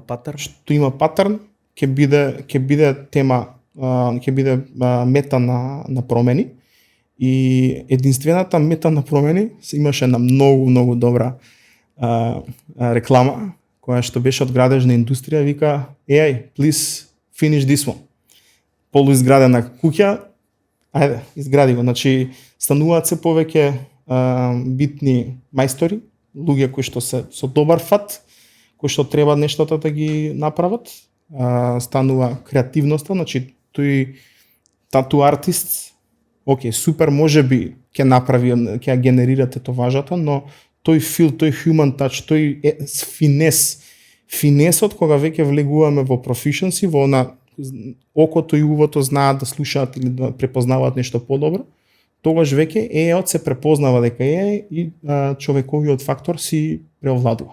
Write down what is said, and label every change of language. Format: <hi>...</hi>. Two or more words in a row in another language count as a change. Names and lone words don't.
<mk>паттерн, ќе биде тема, ќе биде мета на промени. И единствената мета на промени имаше една многу добра реклама која што беше од градежна индустрија, вика</mk> <en>AI, please finish this one.</en> <mk>Полуизградена куќа, ајде, изгради го. Значи, стануваат се повеќе битни мајстори, луѓе кои што се со добар фат, кои што треба нештата да ги направат, станува креативноста, значи тој тату артист, окей, супер, можеби ќе направи, ќе генерира тетоважата, но тој фил, тој</mk> <en>human touch,</en> <mk>тој финесот кога веќе влегуваме во proficiency, во окото и увото знаат да слушаат или да препознаваат нешто подобро, тогаш веќе AI-от се препознава дека е и човековиот фактор си преовладува.</mk>